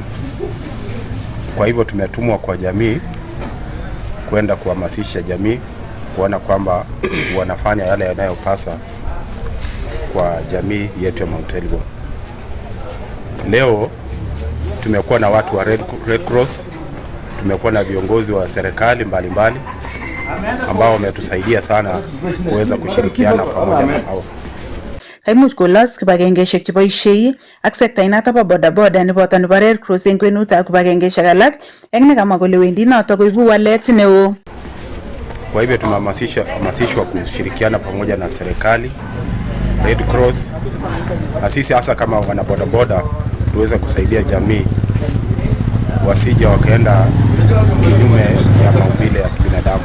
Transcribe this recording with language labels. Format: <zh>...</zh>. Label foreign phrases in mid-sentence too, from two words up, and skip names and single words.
<sw>Kwa hivyo tumetumwa kwa jamii kwenda kuhamasisha jamii kuona kwamba wanafanya yale yanayopasa kwa jamii yetu ya Mount Elgon. Leo tumekuwa na watu wa Red Cross, tumekuwa na viongozi wa serikali mbalimbali ambao wametusaidia sana kuweza kushirikiana pamoja na hao.</sw> <kln>Kaimuch kolos kibagengeishek cheboisiei ak sekta inoto bo bodaboda neboto nebo Red Cross eng kwenutab kibagengeishek alak eng nekamwa kole wendi noto koibu walet neo.</kln> <sw>Kwa hivyo tumehamasishwa kushirikiana pamoja na serikali, Red Cross, na sisi hasa kama wana bodaboda tuweze kusaidia jamii wasije wakaenda kinyume ya maumbile ya binadamu.</sw>